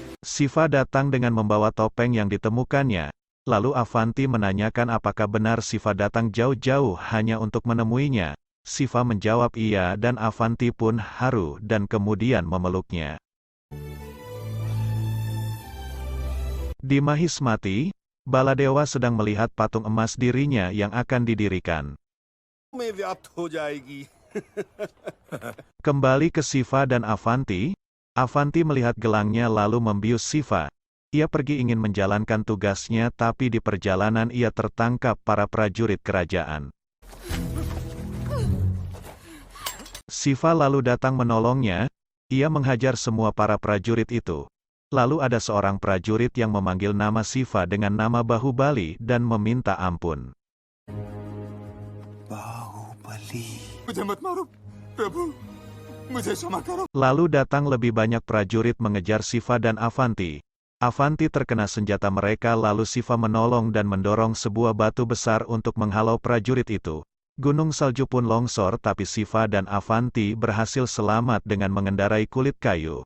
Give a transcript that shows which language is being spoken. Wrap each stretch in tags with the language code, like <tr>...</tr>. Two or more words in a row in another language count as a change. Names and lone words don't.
<id>Siva datang dengan membawa topeng yang ditemukannya. Lalu Avanti menanyakan apakah benar Siva datang jauh-jauh hanya untuk menemuinya. Siva menjawab iya dan Avanti pun haru dan kemudian memeluknya. Di Mahismati, Baladewa sedang melihat patung emas dirinya yang akan didirikan.</id> <hi>में व्याप्त हो जाएगी।</hi> <id>Kembali ke Siva dan Avanti, Avanti melihat gelangnya lalu membius Siva. Ia pergi ingin menjalankan tugasnya tapi di perjalanan ia tertangkap para prajurit kerajaan. Siva lalu datang menolongnya, ia menghajar semua para prajurit itu. Lalu ada seorang prajurit yang memanggil nama Siva dengan nama Bahubali dan meminta ampun.</id> <hi>बाहुबली मुझे मत मारो प्रभु मुझे क्षमा करो।</hi> <id>Lalu datang lebih banyak prajurit mengejar Siva dan Avanti. Avanti terkena senjata mereka lalu Siva menolong dan mendorong sebuah batu besar untuk menghalau prajurit itu. Gunung salju pun longsor tapi Siva dan Avanti berhasil selamat dengan mengendarai kulit kayu.</id>